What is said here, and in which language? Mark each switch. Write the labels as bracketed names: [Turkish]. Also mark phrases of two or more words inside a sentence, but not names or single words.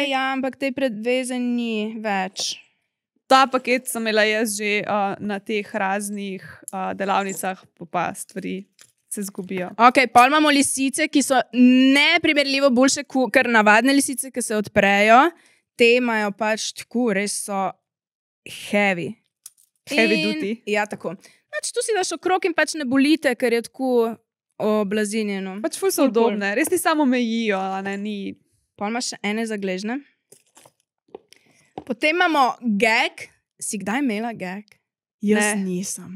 [Slovenian] Ja, ampak te preveze ni več. Ta paket sem imela jaz že na teh raznih delavnicah, pa stvari se zgubijo. Ok, pol imamo lisice, ki so neprimerljivo boljše kot navadne lisice, ki se odprejo. Te imajo pač tako, res so heavy. [English] Heavy duty. [Slovenian] Ja, tako. Znači, tu si daš okrog in pač ne bolite, ker je tako oblazinjeno. Pač ful so udobne. Res ti samo mejijo, a ne, ni. Pol imaš še ene za gležne. Potem imamo gag. Si kdaj imela gag? Jaz nisem.